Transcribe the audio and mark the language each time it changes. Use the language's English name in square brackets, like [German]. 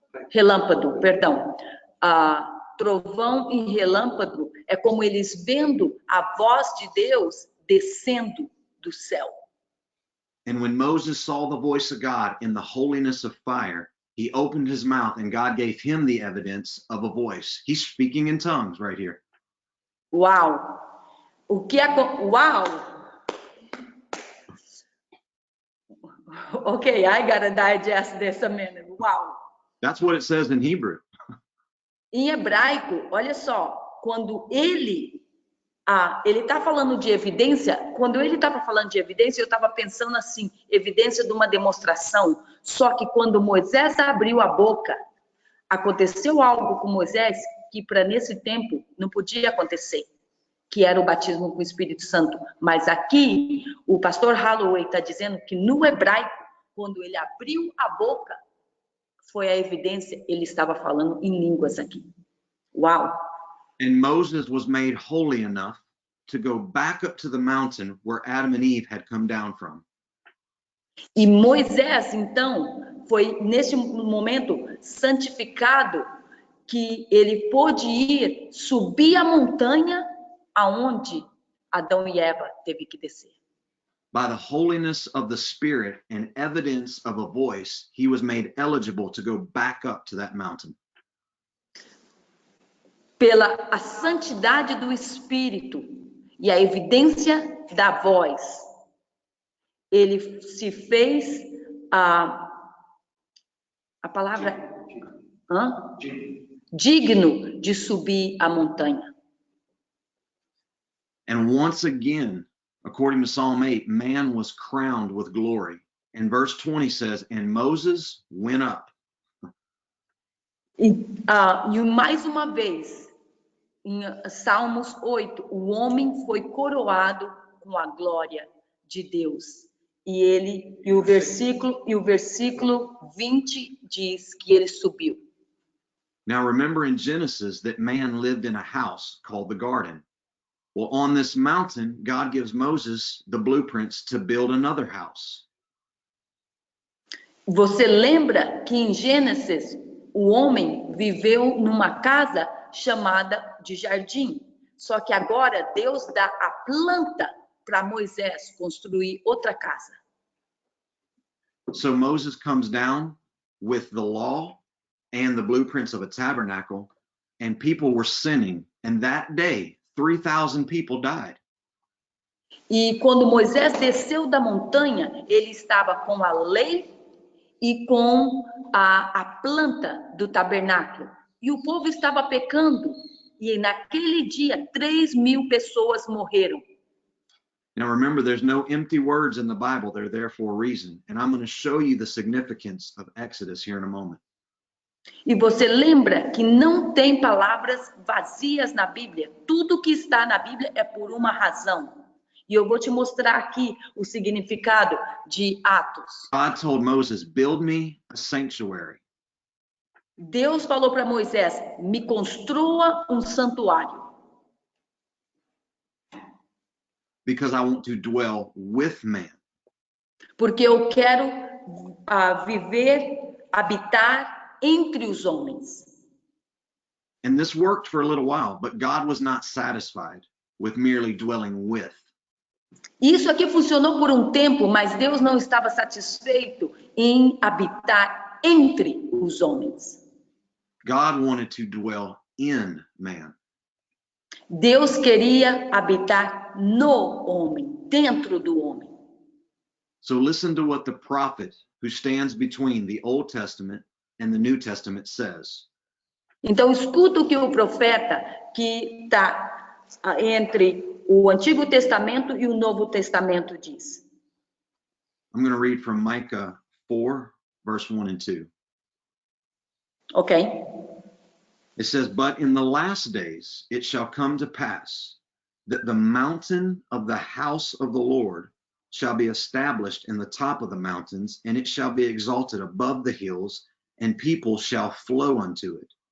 [Portuguese] Relâmpago, perdão. Trovão e relâmpago é como eles vendo a voz de Deus descendo do céu. [English] And when Moses saw the voice of God in the holiness of fire, he opened his mouth and God gave him the evidence of a voice. He's speaking in tongues right here. Uau! Uau! Okay, I gotta digest this a minute. Wow! That's what it says in Hebrew. [Portuguese] Em hebraico, olha só, quando ele está falando de evidência, quando ele estava falando de evidência, eu estava pensando assim, evidência de uma demonstração. Só que quando Moisés abriu a boca, aconteceu algo com Moisés que para nesse tempo não podia acontecer, que era o batismo com o Espírito Santo. Mas aqui, o pastor Holloway está dizendo que no hebraico, quando ele abriu a boca, foi a evidência, ele estava falando em línguas aqui. Uau! [English] And Moses was made holy enough to go back up to the mountain where Adam and Eve had come down from. [Portuguese] E Moisés, então, foi nesse momento santificado que ele pôde ir, subir a montanha aonde Adão e Eva teve que descer. [English] By the holiness of the Spirit and evidence of a voice, he was made eligible to go back up to that mountain. [Portuguese] Pela a santidade do Espírito e a evidência da voz, ele se fez a palavra digno de subir a montanha. [English] And once again, according to Psalm 8, man was crowned with glory. And verse 20 says, and Moses went up. [Portuguese] E mais uma vez, em Salmos 8, o homem foi coroado com a glória de Deus. E o versículo 20 diz que ele subiu. [English] Now remember in Genesis that man lived in a house called the garden. Well, on this mountain, God gives Moses the blueprints to build another house. [Portuguese] Você lembra que em Gênesis o homem viveu numa casa chamada de jardim. Só que agora Deus dá a planta para Moisés construir outra casa. [English] So Moses comes down with the law and the blueprints of a tabernacle, and people were sinning. And that day, 3,000 people died. [Portuguese] E quando Moisés desceu da montanha, ele estava com a lei e com a planta do tabernáculo. E o povo estava pecando. E naquele dia, 3.000 pessoas morreram. [English] Now remember, there's no empty words in the Bible. They're there for a reason. And I'm going to show you the significance of Exodus here in a moment. [Portuguese] E você lembra que não tem palavras vazias na Bíblia. Tudo que está na Bíblia é por uma razão. E eu vou te mostrar aqui o significado de Atos. [English] God told Moses, build me a sanctuary. [Portuguese] Deus falou para Moisés: me construa um santuário. [English] Because I want to dwell with man. [Portuguese] Porque eu quero viver, habitar entre os homens. [English] And this worked for a little while, but God was not satisfied with merely dwelling with. [Portuguese] Isso aqui funcionou por um tempo, mas Deus não estava satisfeito em habitar entre os homens. [English] God wanted to dwell in man. [Portuguese] Deus queria habitar no homem, dentro do homem. [English] So listen to what the prophet who stands between the Old Testament and the New Testament says. [Portuguese] Então, escuta o que o profeta que está entre o Antigo Testamento e o Novo Testamento diz. [English] I'm going to read from Micah 4, verse 1 and 2. Ok? It says, but in the last days it shall come to pass that the mountain of the house of the Lord shall be established in the top of the mountains, and it shall be exalted above the hills, and people shall flow unto it.